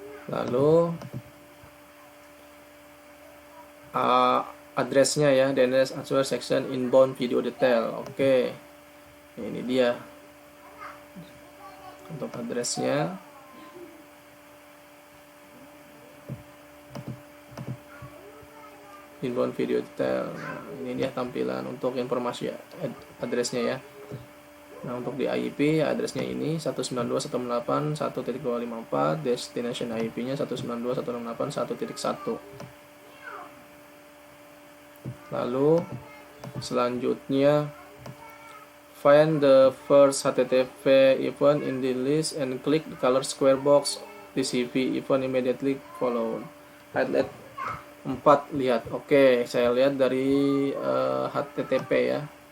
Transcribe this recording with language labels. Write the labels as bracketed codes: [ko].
[id] Lalu address-nya ya, DNS answer section inbound video detail. Oke, ini dia untuk address-nya. Inbound video detail. Nah, ini dia tampilan untuk informasi address-nya ya. Nah, untuk di IP address-nya ini 192.168.1.254, destination IP-nya 192.168.1.1. Lalu selanjutnya [en] find the first HTTP event in the list and click the color square box TCP event immediately followed. [id] Highlight 4, lihat. Oke, saya lihat dari HTTP ya.